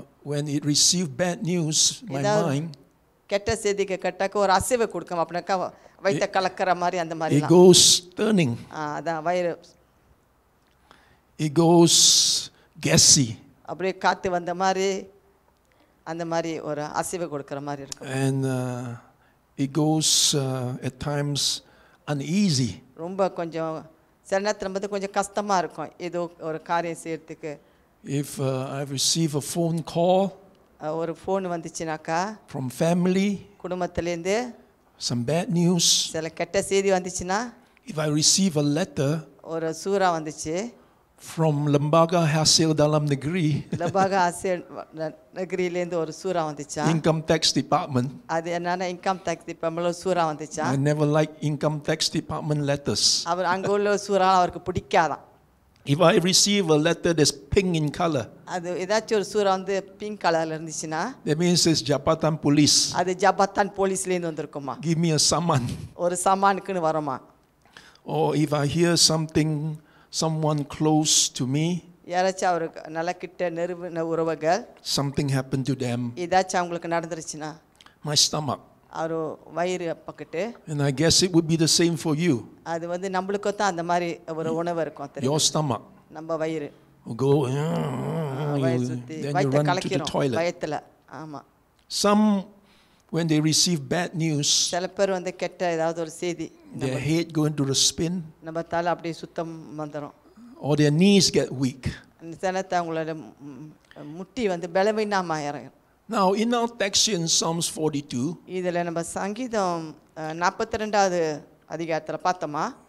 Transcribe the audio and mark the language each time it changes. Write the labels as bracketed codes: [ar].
[en] When it received bad news, my mind, [ta] கெட்ட செய்திக்கு கேட்டாக்க ஒரு அசைவை கொடுக்கும், அப்படின்னாக்கா வயிற்ற கலக்கிற மாதிரி அந்த மாதிரி [en] it goes turning, [ta] அதான் வயிறு [en] it goes gassy, [ta] அப்படியே காற்று வந்த மாதிரி அந்த மாதிரி ஒரு அசைவை கொடுக்குற மாதிரி இருக்கும். [en] and it goes at times uneasy. [ta] ரொம்ப கொஞ்சம் சில நேரத்தில் வந்து கொஞ்சம் கஷ்டமாக இருக்கும் ஏதோ ஒரு காரியம் செய்யறதுக்கு. [en] If I receive a phone call [ta] ஒரு phone வந்துச்சுனாக்கா [en] from family, [ta] குடும்பத்துலேருந்து [en] some bad news, [ta] சில கெட்ட செய்தி வந்துச்சுன்னா, [en] if I receive a letter [ta] ஒரு சூறா வந்துச்சு [en] from Lembaga Hasil Dalam Negeri, [ta] லபாகா ஆசிய நகரிலேருந்து ஒரு சூறா வந்துச்சா, [en] Income Tax Department. [ta] அது என்னன்னா இன்கம் டேக்ஸ் டிபார்ட்மெண்ட்ல சூறா வந்துச்சா. [en] I never like Income Tax Department letters. [ta] அவர் அங்கே உள்ள சூறா அவருக்கு பிடிக்காதான். [en] If I receive a letter that's pink in color, [ta] அது ஏதாச்சும் ஒரு சூறா வந்து பிங்க் கலர்ல இருந்துச்சுன்னா, [en] that means it's Jabatan Police. [ta] அது ஜபாத்தான் போலீஸ்லேருந்து வந்திருக்குமா, [en] Give me a summon. [ta] ஒரு சமானுக்குன்னு வருமா. [en] Or if I hear something, someone close to me, [ta] யாராச்சும் அவருக்கு நல்ல கிட்ட நெருங்கின உறவுகள் [en] something happened to them, [ta] ஏதாச்சும் அவங்களுக்கு நடந்துருச்சுன்னா, [en] my stomach. [ta] அவர் வயிறு பக்கத்து. [en] And I guess it would be the same for you. [ta] அது வந்து நம்மளுக்கும் தான் அந்த மாதிரி ஒரு உணவு இருக்கும் தெரியும். [en] Your stomach [ta] நம்ம வயிறு [en] will go, [ta] வயிறு சுத்தி [en] then you [ta] வயிற்ற [en] run to the [ta] கலக்கிறோம் [en] toilet. [ta] வயிற்றுல. ஆமா, [en] Some, when they receive bad news, [ta] சில பேர் வந்து கெட்ட ஏதாவது ஒரு செய்தி [en] their head go into the spin, [ta] நம்ம தலை அப்படியே சுத்தம் வந்துடும். [en] or their knees get weak. [ta] அந்த சனத்தை அவங்களோட முட்டி வந்து பலவீனமாக இறங்கும். [en] Now, in our text in Psalms 42, [ta] இதில் நம்ம சங்கீதம் 42வது அதிகாரத்தில் பார்த்தோமா,